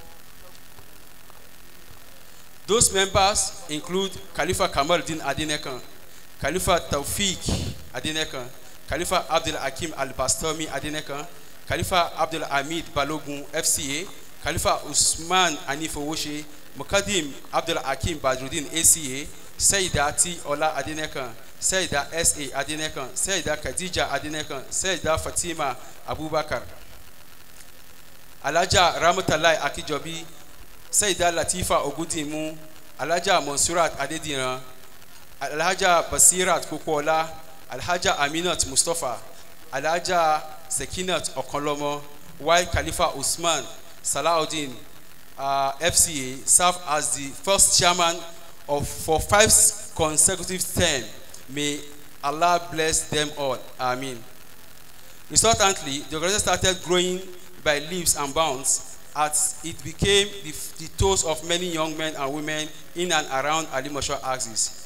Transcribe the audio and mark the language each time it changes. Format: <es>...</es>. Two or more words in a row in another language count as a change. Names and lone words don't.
<en>Those members include Khalipha Kamaluddin Adenekan, Khalipha Taufik Adenekan, Khalipha Abdul Hakim Al-Bastami Adenekan, Khalipha Abdul Hamid Balogun FCA, Khalipha Usman Anifowoshe, Mukadim Abdul Hakim Badruddin ACA, Sayyida T. Ola Adenekan, Sayyida S.A. Adenekan, Sayyida Khadija Adenekan, Sayyida Fatima Abubakar, Alaja Ramatalai Akijobi, Sayyida Latifa Ogudimu, Alaja Monsurat Adediran, Alhaja Basirat Kukola, Alhaja Aminat Mustafa, Alhaja Sekinat Okonlomo, while Khalipha Uthman Salaudeen FCA served as the first chairman for 5 consecutive terms. May Allah bless them all. Amen. Resultantly, the organization started growing by leaps and bounds as it became the toes of many young men and women in and around Alimosho axis.</en>